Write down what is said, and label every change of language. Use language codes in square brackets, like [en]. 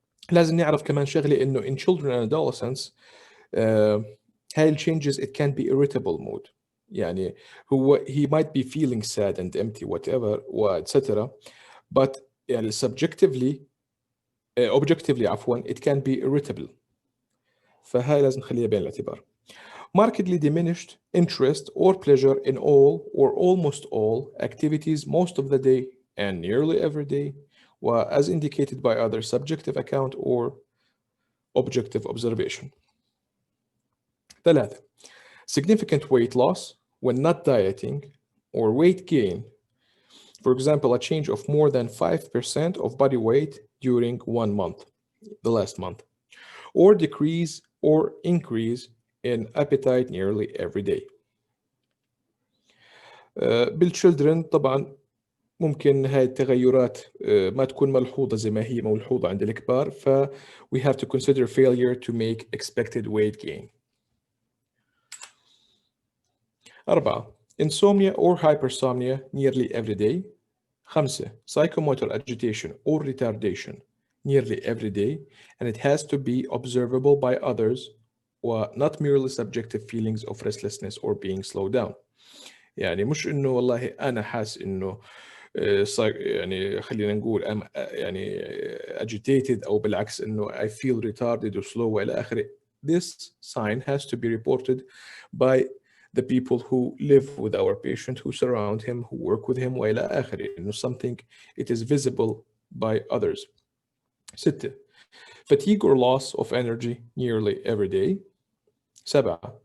[ar] لازم نعرف كمان شغلة إنه [en] in children and adolescents هاي changes it can be irritable mood. يعني هو he might be feeling sad and empty whatever etc. but يعني subjectively objectively عفوا it can be irritable. [ar] فهاي لازم نخليها بين الاعتبار. [en] Markedly diminished interest or pleasure in all or almost all activities most of the day and nearly every day, as indicated by either subjective account or objective observation. 3. Significant weight loss when not dieting or weight gain. For example, a change of more than 5% of body weight during 1 month, the last month, or decrease or increase in appetite nearly every day. [ar] بالchildren طبعا ممكن هاي التغيرات ما تكون ملحوظة زي ما هي ملحوظة عند الكبار ف [en] we have to consider failure to make expected weight gain. 4. Insomnia or hypersomnia nearly every day. 5. Psychomotor agitation or retardation nearly every day and it has to be observable by others or not merely subjective feelings of restlessness or being slowed down. [ar] يعني مش إنه والله أنا حاس إنه يعني خلينا نقول يعني agitated أو بالعكس إنه [en] I feel retarded or slow [ar] وإلى آخره. [en] This sign has to be reported by the people who live with our patient, who surround him, who work with him [ar] وإلى آخره. [en] إنه something it is visible by others. 6. Fatigue or loss of energy nearly every day. 7.